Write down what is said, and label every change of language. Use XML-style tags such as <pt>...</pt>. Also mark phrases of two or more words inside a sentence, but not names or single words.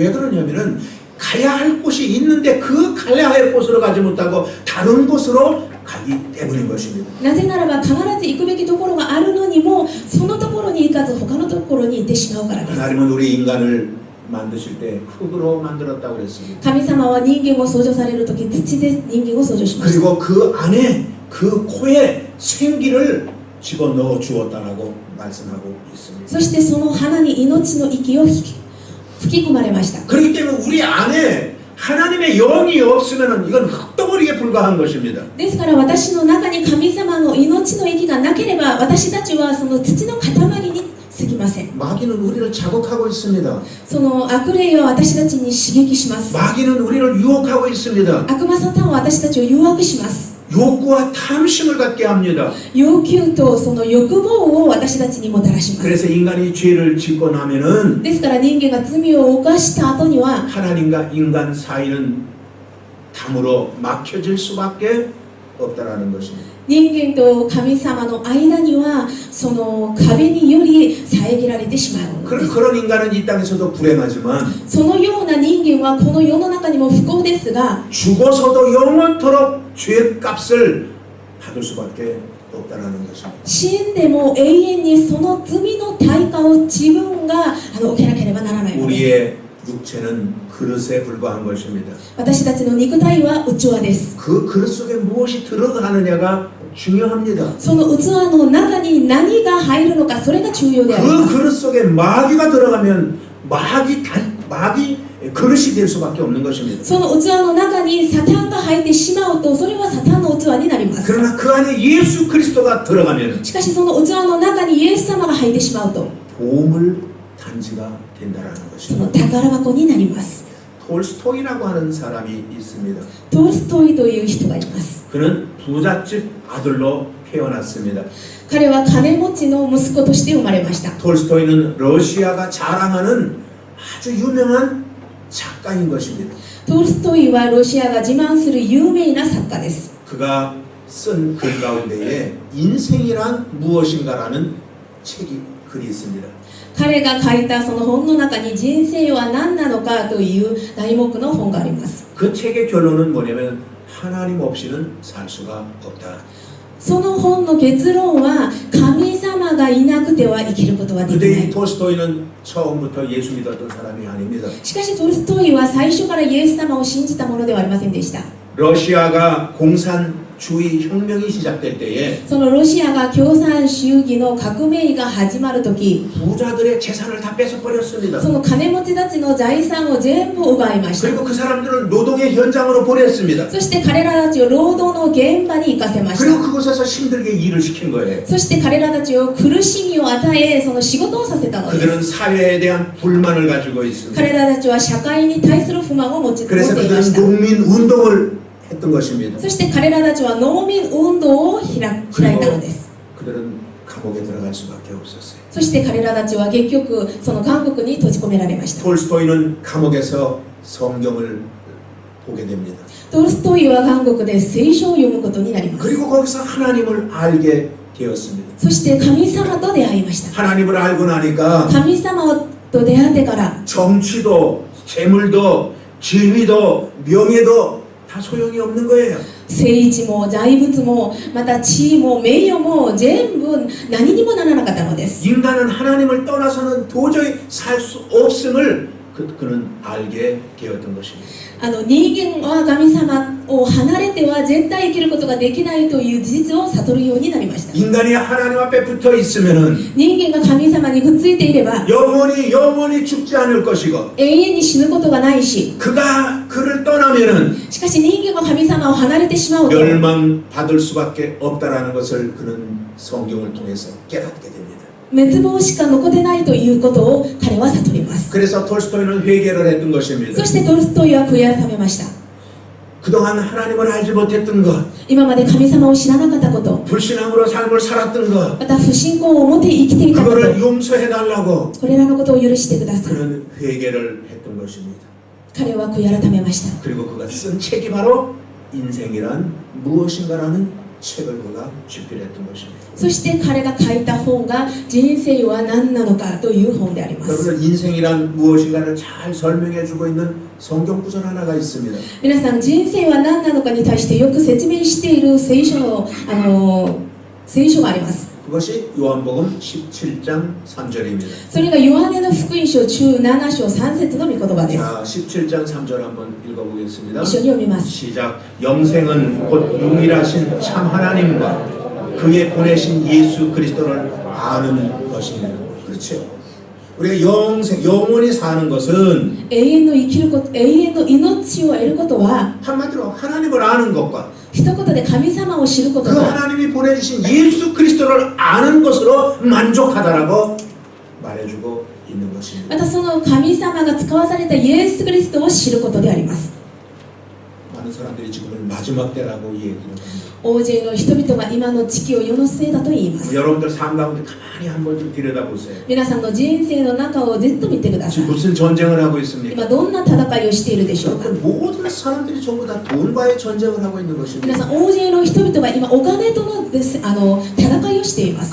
<ko>왜 그러냐면은 가야 할 곳이 있는데 그 가야 할 곳으로 가지 못하고 다른 곳으로 가기 때문인 것입니다.</ko> <ja>なぜならば必ず行くべきところがあるのにもそのところに行かず他のところに行ってしまうからです。</ja> <ko>하나님은 우리 인간을 만드실 때 흙으로 만들었다고 그랬습니다.</ko> <ja>神様は人間を創造される時土で人間を創造しました。</ja> <ko>그리고 그 안에 그 코에 생기를 집어넣어 주었다라고 말씀하고 있습니다.</ko> <ja>そしてその花に命の息を吹き込まれました。</ja> <ko>그렇기 때문에 우리 안에 하나님의 영이 없으면 이건 흙덩어리에 불과한 것입니다.</ko> <ja>ですから私の中に神様の命の息がなければ私たちはその土の塊に過ぎません。</ja> <ko>마귀는 우리를 자극하고 있습니다.</ko> <ja>その悪霊は私たちに刺激します。</ja> <ko>마귀는 우리를 유혹하고 있습니다.</ko> <ja>悪魔サタンは私たちを誘惑します。</ja> <ko>욕구와 탐심을 갖게 합니다.</ko> <ja>要求とその欲望を私たちにもたらします。</ja> <ko>그래서 인간이 죄를 짓고 나면은</ko> <ja>ですから人間が罪を犯した後には</ja> <ko>하나님과 인간 사이는 담으로 막혀질 수밖에 없다라는 것입니다.</ko> <ja>人間と神様の間にはその壁により遮られてしまうのです。</ja> <ko>그런 인간은 이 땅에서도 불행하지만</ko> <ja>そのような人間はこの世の中にも不幸ですが</ja> <ko>죽어서도 영원토록 죄값을 받을 수밖에 없다라는 것입니다.</ko> <ja>死んでも永遠にその罪の対価を自分が受けなければならないのです。</ja> <ko>우리의 육체는 그릇에 불과한 것입니다.</ko> <ja>私たちの肉体は器です。</ja> <ko>그 그릇 속에 무엇이 들어가느냐가 중요합니다.</ko> <ja>その器の中に何が入るのかそれが重要であり</ja> <ko>그</ko> <ja>ます。</ja> <ko>그릇 속에 마귀가 들어가면 마귀 그릇이 될 수밖에 없는 것입니다.</ko> <ja>その器の中にサタンが入ってしまうとそれはサタンの器になります。</ja> <ko>그러나 그 안에 예수 그리스도가 들어가면</ko> <ja>しかしその器の中にイエス様が入ってしまうと</ja> <ko>보물 단지가 된다라는</ko> <ja>その</ja> <ko>것입니다.</ko> <ja>宝箱になります。</ja> <ko>톨스토이라고 하는 사람이 있습니다.</ko> <ja>トルストイという人がいます。</ja> <ko>그는 부잣집 아들로 태어났습니다.</ko> <ja>彼は金持ちの息子として生まれました。</ja> <ko>톨스토이는 러시아가 자랑하는 아주 유명한 작가인 것입니다.</ko> <ja>トルストイはロシアが自慢する有名な作家です。</ja> <ko>그가 쓴 글 가운데에 인생이란 무엇인가라는 글이 있습니다.</ko> <ja>彼が書いたその本の中に人生は何なのかという題目の本があります。</ja> <ko>그 책의 결론은 뭐냐면 하나님 없이는 살 수가 없다.</ko> <ja>その本の結論は神様がいなくては生きることはできな</ja> <ko>근데 이</ko> <ja>い。</ja> <ko>톨스토이는 처음부터 예수 믿었던 사람이 아닙니다.</ko> <ja>しかしトルストイは最初からイエス様を信じたものではありませんでした。</ja> <ko>러시아가 공산주의 혁명이 시작될 때에</ko> <ja>そのロシアが共産主義の革命が始まるとき、</ja> <ko>부자들의 재산을 다 뺏어버렸습니다.</ko> <ja>その金持ちたちの財産を全部奪いました。</ja> <ko>그리고 그 사람들을 노동의 현장으로 보냈습니다.</ko> <ja>そして彼らたちを労働の現場に行かせまし</ja> <ko>그리고</ko> <ja>た。</ja> <ko>그곳에서 힘들게 일을 시킨 거예요.</ko> <ja>そして彼らたちを苦しみを与え、その仕事をさせたので</ja> <ko>그들은</ko> <ja>す。</ja> <ko>사회에 대한 불만을 가지고 있습니다.</ko> <ja>彼らたちは社会に対する不満を持ってい</ja> <ko>그래서</ko> <ja>ま</ja> <ko>그들은</ko> <ja>した。</ja> <ko>농민 운동을 했던 것입니다.</ko> <ja>そして彼らたちは農民運動を開いたのです。</ja> <ko>그들은 감옥에 들어갈 수밖에 없었어요.</ko> <ja>そして彼らたちは結局その監獄に閉じ込められました。</ja> <ko>톨스토이는 감옥에서 성경을 보게 됩니다.</ko> <ja>トルストイは監獄で聖書を読むことになります。</ja> <ko>그리고 거기서 하나님을 알게 되었습니다.</ko> <ja>そして神様と出会いました。</ja> <ko>하나님을 알고 나니까</ko> <ja>神様と出会ってから</ja> <ko>정치도 재물도 지위도 명예도 다 소용이 없는 거예요.</ko> <ja>聖地も財物もまた地位も名誉も全部何にもならなかったのです。</ja> <ko>인간은 하나님을 떠나서는 도저히 살 수 없음을 그는 알게 되었던 것입니다.</ko> <ja>人間は神様を離れては絶対生きることができないという事実を悟るようになりました。</ja> <ko>인간이 하나님 앞에 붙어 있으면은</ko> <ja>人間が神様にくっついていれば</ja> <ko>영원히 죽지 않을 것이고</ko> <ja>永遠に死ぬことがないし、</ja> <ko>그가 그를 떠나면은</ko> <ja>しかし人間が神様を離れてしまうと</ja> <ko>멸망받을 수밖에 없다라는 것을 그는 성경을 통해서 깨닫게 됩니다.</ko> <ja>滅亡しか残ってないということを彼は悟ります。</ja> <ko>그래서 톨스토이는 회개를 했던 것입니다.</ko> <ja>そしてトルストイは悔い改めました。</ja> <ko>그동안 하나님을 알지 못했던 것,</ko> <ja>今まで神様を知らなかったこと、</ja> <ko>불신앙으로 삶을 살았던 것,</ko> <ja>また不信仰を持って生きていたこと、</ja> <ko>그거를 용서해달라고</ko> <ja>これらのことを許してください。</ja> <ko>그는 회개를 했던 것입니다.</ko> <ja>彼は悔い改めました。</ja> <ko>그리고 그가 쓴 책이 바로 인생이란 무엇인가라는 책을 그가 집필했던 것입니다.</ko> <ja>そして彼が書いた本が人生は何なのかという本であります。</ja> <ko>여러분 인생이란 무엇인가를 잘 설명해주고 있는 성경 구절 하나가 있습니다.</ko> <ja>皆さん、人生は何なのかに対してよく説明している聖書があります。</ja> <ko>그것이 요한복음 17장 3절입니다.</ko> <ja>それがヨハネの福音書17章3節の御言葉です。</ja> <ko>자, 17장 3절 한번 읽어보겠습니다.</ko> <ja>一緒に読みます。</ja> <ko>시작. 영생은 곧 유일하신 참 하나님과 그의 보내신 예수 그리스도를 아는 것입니다. 그렇죠. 우리가 영원히 사는 것은</ko> <ja>永遠の生きること、永遠の命を得ることは</ja> <ko>한마디로 하나님을 아는 것과</ko> <ja>一言で神様を知ること</ja> <ko>그</ko> <ja>と</ja> <ko>하나님이 보내주신 예수 그리스도를 아는 것으로 만족하다라고 말해주고 있는 것입니다.</ko> <ja>またその神様が使わされたイエス・キリストを知ることであります。</ja> <ko>많은 사람들이 지금은 마지막 때라고 얘기를 합니다.</ko> <ja>大勢の人々が今の地球を世のせいだと言います。</ja> <ko>여러분들 삶 가운데 가만히 한번 좀 들여다보세요.</ko> <ja>皆さんの人生の中をずっと見てください。</ja> <ko>지금 무슨 전쟁을 하고 있습니까?</ko> <ja>今どんな戦いをしているでしょうか。</ja> <ko>모든 사람들이 전부 다 돈과의 전쟁을 하고 있는</ko> <ja>皆</ja> <ko>것입니다.</ko> <ja>さん、大勢の人々が今お金との戦いをしています。</ja>